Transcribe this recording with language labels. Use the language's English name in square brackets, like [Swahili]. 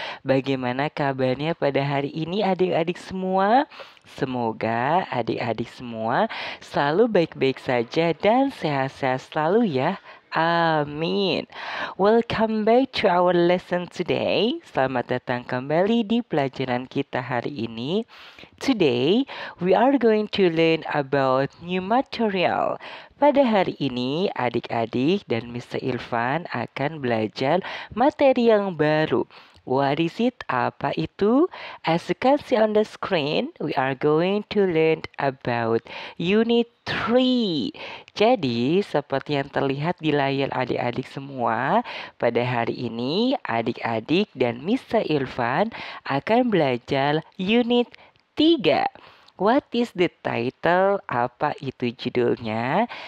[Indonesian] Bagaimana kabarnya pada hari ini adik-adik semua? Semoga adik-adik semua selalu baik-baik saja dan sehat-sehat selalu ya. Amin. [English] Welcome back to our lesson today. [Indonesian] Selamat datang kembali di pelajaran kita hari ini. [English] Today, we are going to learn about new material. [Indonesian] Pada hari ini, adik-adik dan Mr. Irfan akan belajar materi yang baru. [English] What is it? [Indonesian] Apa itu? [English] As you can see on the screen, we are going to learn about Unit 3. [Indonesian] Jadi, seperti yang terlihat di layar adik-adik semua, pada hari ini adik-adik dan Mr. Irfan akan belajar Unit 3. [English] What is the title? [Indonesian] Apa itu judulnya?